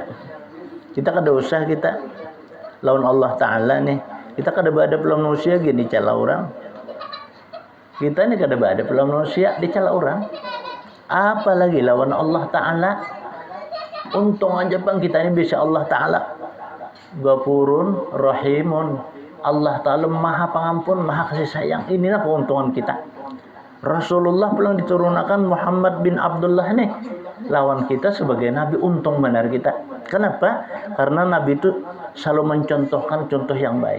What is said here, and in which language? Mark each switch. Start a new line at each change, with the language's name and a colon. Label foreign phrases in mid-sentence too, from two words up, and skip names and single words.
Banjar: Kita kada usah kita lawan Allah Ta'ala nih kita kada beradab lawan manusia gini cala orang. Kita ini kada beradab lawan manusia dicela orang. Apalagi lawan Allah Ta'ala. Untung aja bang kita ini bisa Allah Ta'ala
Arabic: غفور رحيم.
Indonesian: Allah Ta'ala maha pengampun, maha kasih sayang.
Banjar: Inilah keuntungan kita. Rasulullah pulang diturunkan Muhammad bin Abdullah nih lawan kita sebagai nabi. Untung benar kita. Kenapa?
Indonesian: Karena nabi itu selalu mencontohkan contoh yang baik.